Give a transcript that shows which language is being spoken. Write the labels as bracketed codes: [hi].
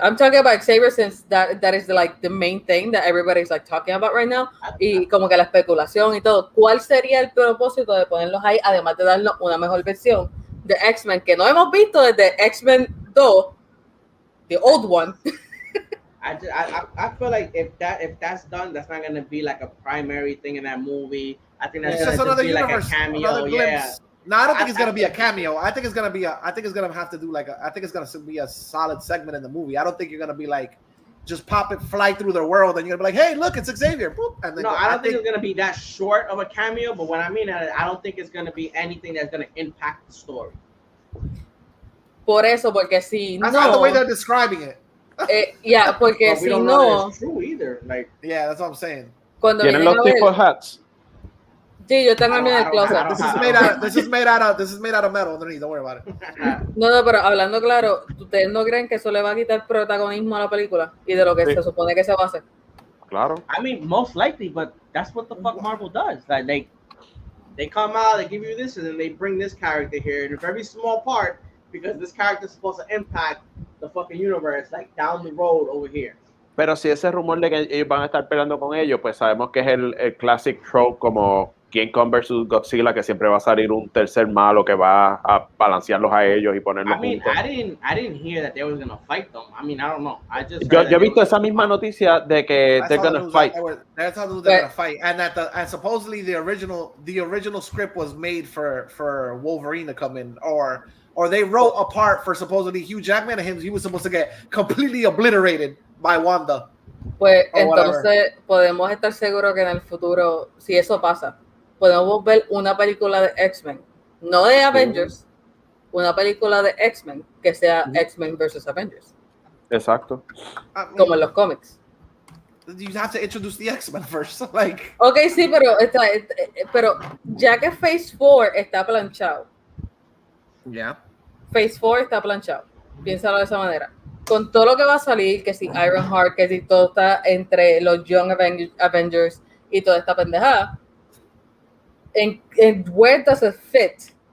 [en] I'm talking about Xavier since that is like the main thing that everybody's like talking about right now. [es] Y como que la especulación y todo. ¿Cuál sería el propósito de ponerlos ahí, además de darnos una mejor versión de X-Men que no hemos visto desde X-Men 2, [en] the old one? I feel like if that's done, that's not gonna be like a primary thing in that movie. I think that's just gonna be universe, like a cameo. Yeah. No, I don't think it's gonna be a cameo. I think it's gonna be I think it's gonna have to do like I think it's gonna be a solid segment in the movie. I don't think you're gonna be like just fly through the world and you're gonna be like, hey, look, it's Xavier. Boop, and then I don't think it's gonna be that short of a cameo. But what I mean, I don't think it's gonna be anything that's gonna impact the story. [es] Por eso, porque si [en] that's [es] no, [en] not the way they're describing it. [es] Yeah, porque si no, [en] it's true either. Like, yeah, that's what I'm saying. [es] Cuando ¿Tienen los tipos hats? Sí, yo tengo el mío en el closet. [en] This is made out of metal underneath. Don't worry about it. [es] No, pero hablando claro, ¿ustedes no creen que eso le va a quitar protagonismo a la película y de lo que se supone que se va a hacer? Claro. [en] I mean, most likely, but that's what the fuck Marvel does. Like they come out, they give you this, and then they bring this character here in a very small part because this character is supposed to impact the fucking universe, like down the road over here. [es] Pero si ese rumor de que ellos van a estar peleando con ellos, pues sabemos que es el classic trope como King Kong versus Godzilla, que siempre va a salir un tercer malo que va a balancearlos a ellos y ponerlos juntos. [en] I didn't hear that they were gonna fight them. I mean, I don't know. [es] Yo he visto esa misma noticia de que [en] they're gonna fight. That's how they're gonna fight, and supposedly the original script was made for Wolverine to come in, or they wrote a part for supposedly Hugh Jackman and him. He was supposed to get completely obliterated by Wanda. [es] Pues entonces podemos estar seguros que en el futuro, si eso pasa, podemos ver una película de X-Men, no de Avengers, una película de X-Men que sea X-Men versus Avengers. Exacto. Como en los cómics. [en] You have to introduce the X-Men first, like. [es] Okay, sí, pero ya que Phase 4 está planchado. [en] Yeah. [es] Phase 4 está planchado. Piénsalo de esa manera. Con todo lo que va a salir, que si Ironheart, que si todo está entre los Young Avengers y toda esta pendejada, [en] where does it fit